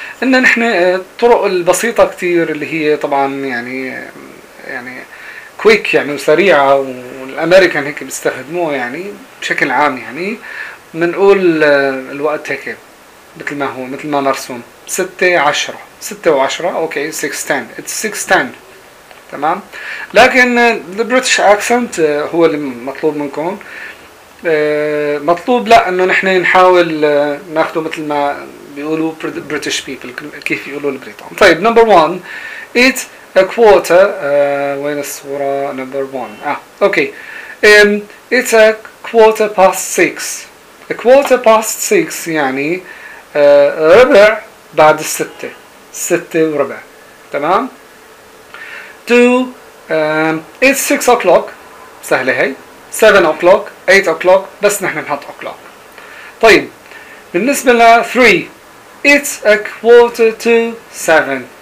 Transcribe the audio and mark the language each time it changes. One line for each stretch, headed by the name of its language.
Arabic: ان نحن الطرق البسيطة كتير اللي هي طبعا يعني كويك يعني وسريعة والامريكان هيك بيستخدموه يعني بشكل عام يعني منقول الوقت هيك مثل ما هو مثل ما مرسوم 6:10 اوكي 6:10
English: it's 6:10
Arabic: تمام. لكن the British accent هو اللي مطلوب منكم. مطلوب لا انه نحن نحاول ناخده مثل ما بيقولوا British people كيف يقولوا البريطان.
English: طيب number one it a quarter
Arabic: وين الصورة
English: number one okay it's a quarter past six. A quarter past six
Arabic: يعني ربع بعد الستة. ستة وربع تمام.
English: Two, it's 6 o'clock.
Arabic: سهلة هاي.
English: 7 o'clock, 8 o'clock.
Arabic: بس نحن نحط o'clock. طيب بالنسبة لـ
English: three, it's a quarter to seven.